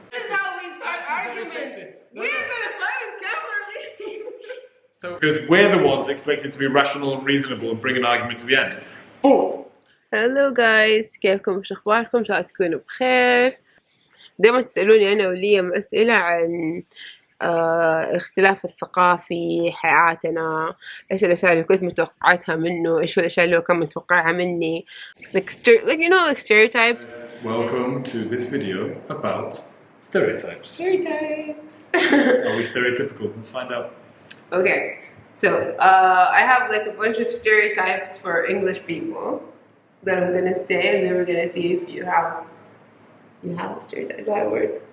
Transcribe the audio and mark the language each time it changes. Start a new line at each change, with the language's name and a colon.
English: That's how we start arguments. We're gonna fight on camera. So, because we're the ones expected to be rational and reasonable and bring an argument to the end. Hello guys,
Arabic: كيفكم؟ شو اخباركم؟ ان شاء الله تكونوا بخير. دائما تسألوني انا وليم اسئلة عن الاختلاف الثقافي، حياتنا، ايش الاشياء اللي كنت متوقعتها منه، ايش الاشياء اللي هو كان متوقعها مني.
English: like stereotypes. Welcome to this video about stereotypes. Stereotypes. Are we stereotypical? Let's find out. Okay, so I have like a bunch of stereotypes for English people that I'm gonna say, and then we're gonna see if you have a stereotype. Is that a word?